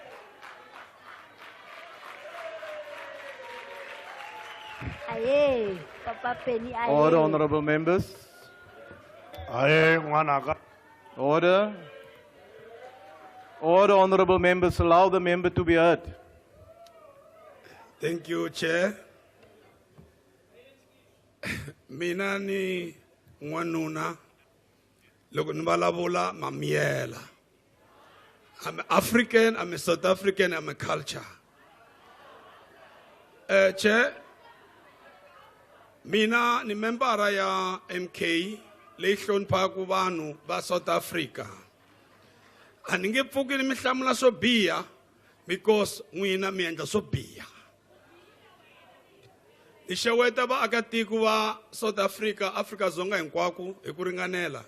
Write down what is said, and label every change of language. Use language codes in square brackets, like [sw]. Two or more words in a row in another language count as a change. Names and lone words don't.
[en] Aye, Papa Penny, aye. Order, honorable members. Order. Order, honorable members. Allow the member to be heard. Thank you, Chair. [ts] Mina ni nwanuna loko ni vulavula ma miyela. [en] I'm African, I'm a South African, I'm a culture. Chair, [ts] mina ni membara ya MK leyi hloniphaka vanhu va South Africa. A ni nge pfuki ni mi hlamula swo biha because n'wina mi endla swo biha. Ni xeweta vaakatiko va South Africa, Afrika-Dzonga hinkwako hi ku ringanela.